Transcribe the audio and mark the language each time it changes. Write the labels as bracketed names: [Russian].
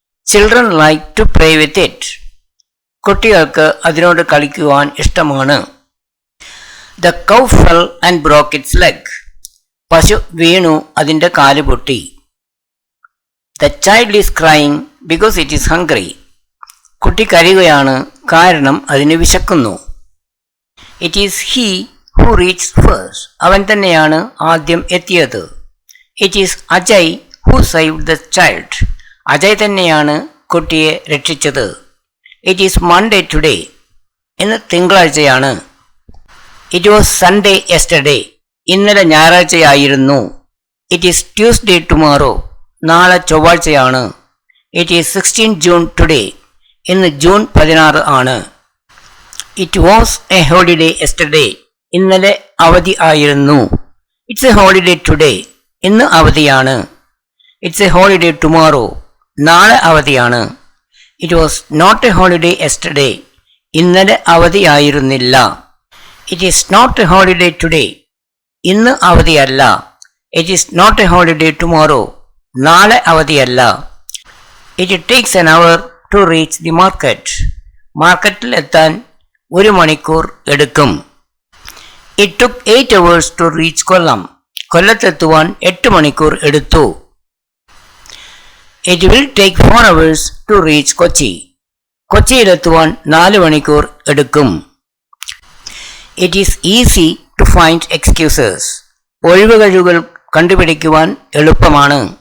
[English] Children like to play with it. [Malayalam] കുട്ടികൾക്ക് അതിനോട് കളിക്കുവാൻ ഇഷ്ടമാണ്. [English] The cow fell and broke its leg. [Malayalam] പശു വീണു, അതിന്റെ കാല് പൊട്ടി. [English] The child is crying because it is hungry. [Malayalam] കുട്ടി കരയുകയാണ്, കാരണം അതിന് വിശക്കുന്നു. [English] It is he who reached first. [Malayalam] അവൻ തന്നെയാണ് ആദ്യം എത്തിയത്. [English] It is Ajay who saved the child. [Malayalam] Ajay തന്നെയാണ് കുട്ടിയെ രക്ഷിച്ചത്. [English] It is Monday today. [Malayalam] ഇന്ന് തിങ്കളാഴ്ചയാണ്. [English] It was Sunday yesterday. [Malayalam] ഇന്നലെ ഞായറാഴ്ചയായിരുന്നു. [English] It is Tuesday tomorrow. [Malayalam] നാളെ ചൊവ്വാഴ്ചയാണ്. [English] It is 16 June today. [Malayalam] ഇന്ന് ജൂൺ 16 ആണ്. [English] It was a holiday yesterday. [Malayalam] ഇന്നലെ അവധി ആയിരുന്നു. [English] It's a holiday today. [Malayalam] ഇന്ന് അവധിയാണ്. [English] It's a holiday tomorrow. [Malayalam] നാളെ അവധിയാണ്. [English] It was not a holiday yesterday. [Malayalam] ഇന്നലെ അവധിയായിരുന്നില്ല. [English] It is not a holiday today. [Malayalam] ഇന്ന് അവധിയല്ല. [English] It is not a holiday tomorrow. [Malayalam] നാളെ അവധിയല്ല. [English] It takes an hour to reach the market. [Malayalam] മാർക്കറ്റിൽ എത്താൻ 1 മണിക്കൂർ എടുക്കും. [English] It took 8 hours to reach Kollam. [Malayalam] കൊല്ലത്തെത്തുവാൻ 8 മണിക്കൂർ എടുത്തു. [English] It will take 4 hours to reach Kochi. [Malayalam] കൊച്ചിയിലെത്തുവാൻ 4 മണിക്കൂർ എടുക്കും. [English] It is easy to find excuses. [Malayalam] ഒഴിവുകഴിവുകൾ കണ്ടുപിടിക്കുവാൻ എളുപ്പമാണ്.